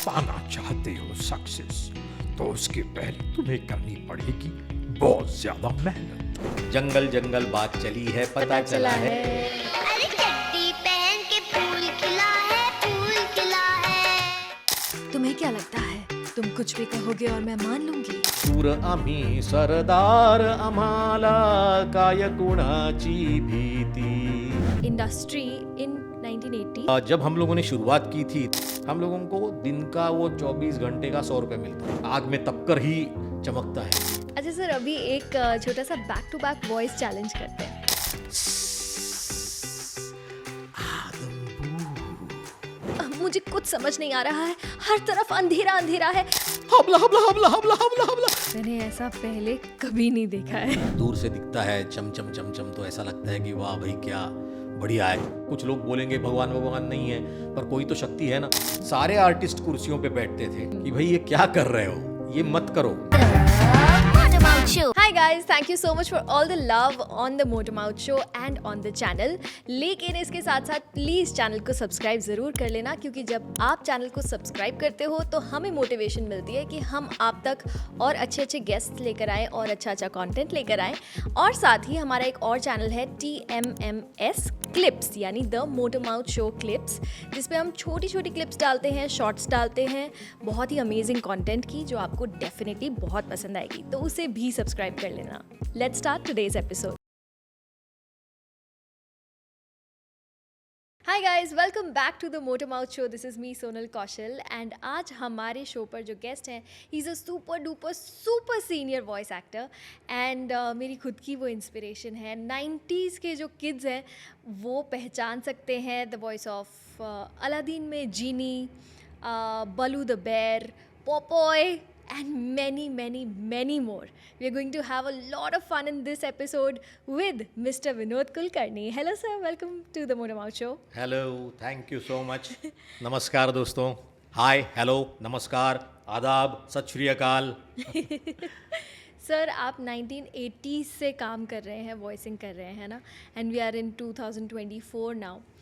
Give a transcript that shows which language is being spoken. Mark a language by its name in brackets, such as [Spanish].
[Hindi] पाना चाहते हो सक्सेस तो उसके पहले तुम्हें करनी पड़ेगी बहुत ज्यादा मेहनत। जंगल जंगल बात चली है, पता चला है अरे चड्डी पहन के फूल खिला है, फूल खिला है। तुम्हें क्या लगता है तुम कुछ भी कहोगे और मैं मान लूंगी? [Marathi] सूर आम्ही सरदार, आम्हाला काय कुणाची भीती। [English] industry in 1980 [Hindi] जब हम लोगों ने शुरुआत की थी, हम लोगों को दिन का वो 24 घंटे का 100 रुपये मिलता, आग में तपकर ही चमकता है। अच्छा सर, अभी एक छोटा सा back to back voice challenge करते हैं। मुझे कुछ समझ नहीं आ रहा है, हर तरफ अंधेरा अंधेरा है। हबला हबला हबला हबला हबला हबला। मैंने ऐसा पहले कभी नहीं देखा है। दूर से दिखता है चम चम चम चम, तो ऐसा लगता है कि वाह भाई क्या बढ़िया है। कुछ लोग बोलेंगे भगवान भगवान नहीं है, पर कोई तो शक्ति है ना। सारे आर्टिस्ट कुर्सियों पे बैठते थे कि भाई ये क्या कर रहे हो, ये मत करो। [English] Hi guys, thank you so much for all the love on the Motor Mouth Show and on the channel. [Hindi] लेकिन इसके साथ साथ प्लीज़ चैनल को सब्सक्राइब ज़रूर कर लेना, क्योंकि जब आप चैनल को सब्सक्राइब करते हो तो हमें मोटिवेशन मिलती है कि हम आप तक और अच्छे अच्छे गेस्ट लेकर आएँ और अच्छा अच्छा कंटेंट लेकर आएँ। और साथ ही हमारा एक और चैनल है TMMS क्लिप्स, यानी the motor mouth show clips, जिसपे हम छोटी छोटी क्लिप्स डालते हैं, शॉर्ट्स डालते हैं, बहुत ही अमेजिंग कंटेंट की, जो आपको डेफिनेटली बहुत पसंद आएगी, तो उसे भी सब्सक्राइब कर लेना। [English] Let's start today's episode. Hi guys, welcome back to the motor mouth show. This is me Sonal Kaushal and [Hindi] आज हमारे शो पर जो गेस्ट हैं, [English] he is a super duper super senior voice actor [Hindi] and मेरी खुद की वो इंस्पिरेशन है। 90s के जो किड्स हैं वो पहचान सकते हैं [English] the voice of Aladdin [Hindi] में जीनी, बलू द बेर, Popeye [English] and many more. We are going to have a lot of fun in this episode with Mr. Vinod Kulkarni. Hello sir, welcome to the Motor Mouth Show. Hello, thank you so much. [Hindi] नमस्कार दोस्तों, हाय, hello, नमस्कार, आदाब, सत श्री अकाल। Sir, आप 1980s से काम कर रहे हैं, वॉइसिंग कर रहे हैं ना, [English] And we are in 2024 now.